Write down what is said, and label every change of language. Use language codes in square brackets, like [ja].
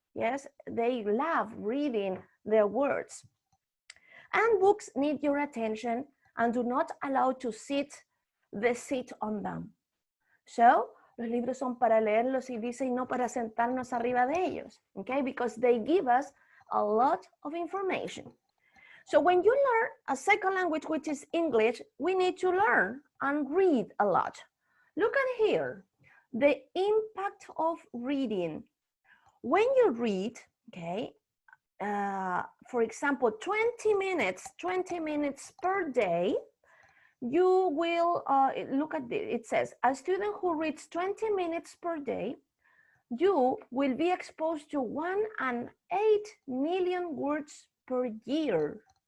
[en] Yes, they love reading their words. And books need your attention and do not allow to sit on them. [es] So los libros son para leerlos, y dice, y no para sentarnos arriba de ellos, okay? [en] Because they give us a lot of information. So when you learn a second language, which is English, we need to learn and read a lot. Look at here, the impact of reading. When you read, okay, for example, 20 minutes per day, you will, look at this, it says, a student who reads 20 minutes per day, you will be exposed to 1.8 million words per year.